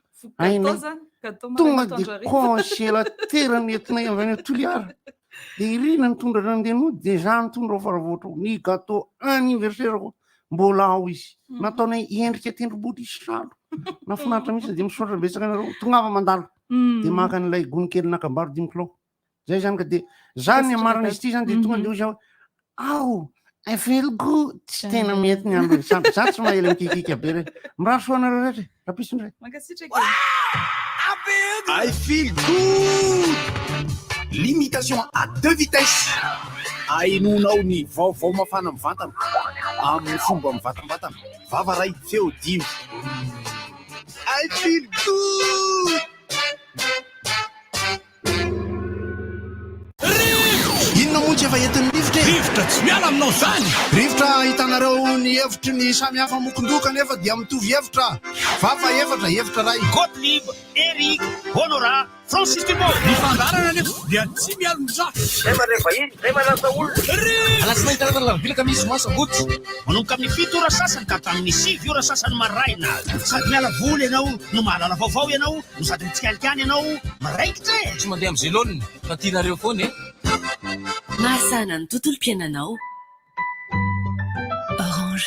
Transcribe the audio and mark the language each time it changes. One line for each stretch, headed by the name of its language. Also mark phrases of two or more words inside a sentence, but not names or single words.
Malagasy: ainay tonga de congélateur nentinay avy any Toliara de irina nitondra randenody de za nitondra ao faravoatra ny gâteau anniversaire mbola ao izy nataonay endrika tendrombohitra isalo nafinaritra mihitsy de misaotra betsaka anareo tongava mandalo de maka an'ilay gony kely nakambaro 5 kilao zay zany ka de zany amarana izy ty zany de tonga de ozy ao
English: I feel good
Malagasy: tsy tena mety ny andro za tsy mahela mikikika be re mirary soa anareo rehetra rapisy ndray
English: I feel good
French: limitation à 2 vitesses
Malagasy: ainonao ny vaovao mafana mivantana amin'ny fomba mivatambatana vava ray feo 5
English: I feel good
Malagasy: inona moa tsy efa entin'ny rivotra tsy miala aminao zany rivotra hitanareo ny hevitry ny samy hafa mokondoka nefa dia mitovy hevitra vava hevitra ray Gottlieb, Eric, Honora, Francis Dumont ny fandarana nefa dia tsy miala mizaha zay marefa iny zay manasa olona alasinainy taratara Alakamisy masabotsy manomboka amin'ny 7 ora sasany ka hatramin'ny 6 ora sasany maraina sady miala voly ianao no mahalala vaovao ianao no sady mitsikalikany ianao maraikitra tsy mandeha amin'ny zélône fa tianareo foana mahasana ny tontolom-piainanao Orange